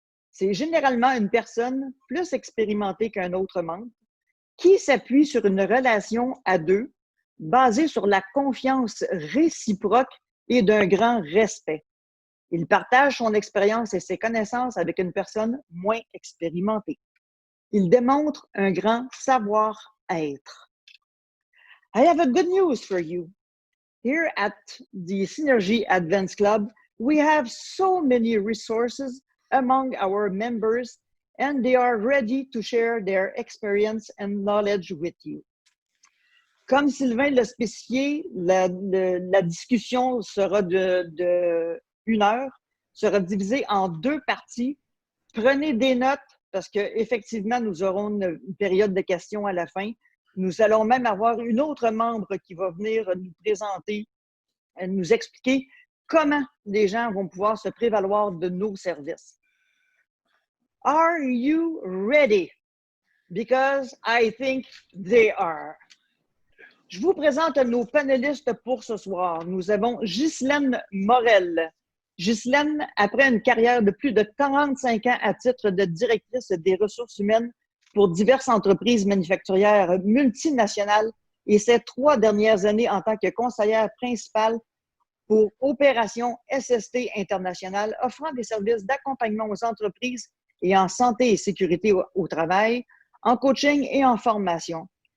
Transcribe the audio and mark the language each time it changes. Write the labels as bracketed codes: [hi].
[fr] C'est généralement une personne plus expérimentée qu'un autre membre qui s'appuie sur une relation à deux basée sur la confiance réciproque et d'un grand respect. Il partage son expérience et ses connaissances avec une personne moins expérimentée. Il démontre un grand savoir-être. [en] I have a good news for you. Here at the Synergy Advance Club, we have so many resources among our members, and they are ready to share their experience and knowledge with you. [fr] Comme Sylvain l'a spécifié, la discussion sera de 1 heure, sera divisée en 2 parties. Prenez des notes parce qu'effectivement, nous aurons une période de questions à la fin. Nous allons même avoir une autre membre qui va venir nous présenter, nous expliquer comment les gens vont pouvoir se prévaloir de nos services. [en] Are you ready? Because I think they are. [fr] Je vous présente nos panélistes pour ce soir. Nous avons Ghislaine Morel. Ghislaine, après une carrière de plus de 45 ans à titre de directrice des ressources humaines pour diverses entreprises manufacturières multinationales et ses 3 dernières années en tant que conseillère principale pour Opération SST International, offrant des services d'accompagnement aux entreprises et en santé et sécurité au travail, en coaching et en formation.